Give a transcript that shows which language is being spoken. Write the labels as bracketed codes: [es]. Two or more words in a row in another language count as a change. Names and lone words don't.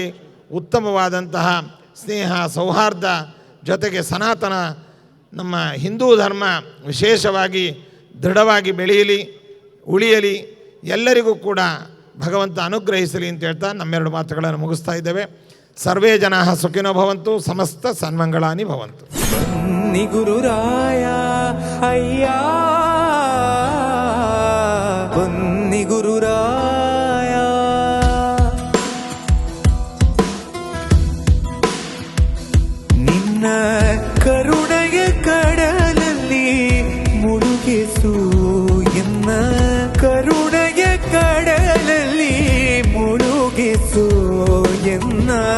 [kn] ಉತ್ತಮವಾದಂತಹ ಸ್ನೇಹ ಸೌಹಾರ್ದ ಜೊತೆಗೆ ಸನಾತನ ನಮ್ಮ ಹಿಂದೂ ಧರ್ಮ ವಿಶೇಷವಾಗಿ ದೃಢವಾಗಿ ಬೆಳೆಯಲಿ, ಉಳಿಯಲಿ. ಎಲ್ಲರಿಗೂ ಕೂಡ ಭಗವಂತ ಅನುಗ್ರಹಿಸಲಿ ಅಂತ ಹೇಳ್ತಾ ನಮ್ಮೆರಡು ಮಾತುಗಳನ್ನು ಮುಗಿಸ್ತಾ ಇದ್ದೇವೆ. [sa] ಸರ್ವೇ ಜನಾಃ ಸುಖಿನೋ ಭವಂತು, ಸಮಸ್ತ ಸನ್ಮಂಗಳಾನಿ ಭವಂತು. [kn] ಬನ್ನಿ ಗುರುರಾಯ ಅಯ್ಯ, ಬನ್ನಿ ಗುರುರಾಯ, ನಿನ್ನ ಕರುಣೆಯ ಕಡಲಲ್ಲಿ ಮುಳುಗಿಸು ಎನ್ನ, ಕರುಣೆಯ ಕಡಲಲ್ಲಿ ಮುಳುಗಿಸು ಎನ್ನ.